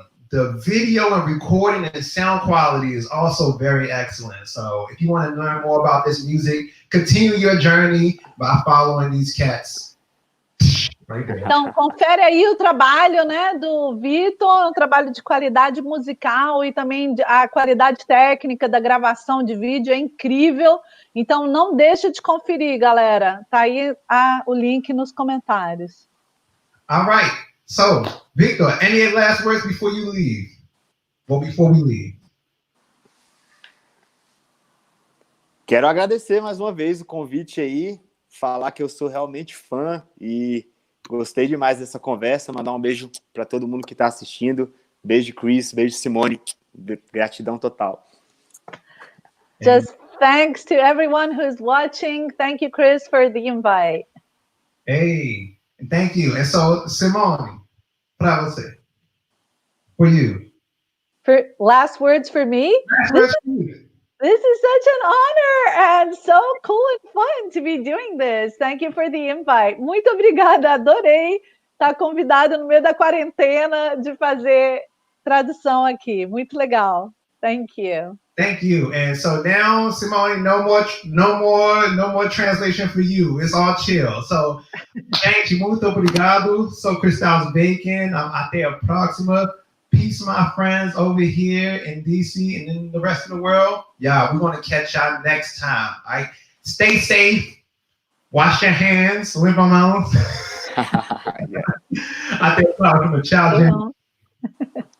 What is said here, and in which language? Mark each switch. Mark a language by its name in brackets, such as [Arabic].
[English] The video and recording and sound quality is also very excellent. So if you want to learn more about this music, continue your journey by following these cats. Right there. [Portuguese] Então, confere aí o trabalho, né, do Vitor, um trabalho de qualidade musical e também a qualidade técnica da gravação de vídeo é incrível. Então, não deixa de conferir, galera. Tá aí o link nos comentários. [English] All right. So, Vitor, any last words before you leave? Well, before we leave. [Portuguese] Quero agradecer mais uma vez o convite aí, falar que eu sou realmente fã e gostei demais dessa conversa, mandar um beijo para todo mundo que está assistindo. Beijo, Chris, beijo, Simone. Gratidão total. [English] Just thanks to everyone who's watching. Thank you, Chris, for the invite. Hey, thank you. And so, Simone, [Portuguese] para você. [English] For you. For last words for me? Last words for you. This is such an honor and so cool and fun to be doing this. Thank you for the invite. [Portuguese] Muito obrigada, adorei estar convidado no meio da quarentena de fazer tradução aqui. Muito legal. [English] Thank you. Thank you. And so now, Simone, no more translation for you. It's all chill. [Portuguese] So, gente, muito obrigado. So, Christylez Bacon, até a próxima. [English] Peace, my friends, over here in DC and in the rest of the world. Yeah, we're going to catch y'all next time. All right? Stay safe. Wash your hands. [Portuguese] Limpa a mão. Até a próxima. Tchau, gente.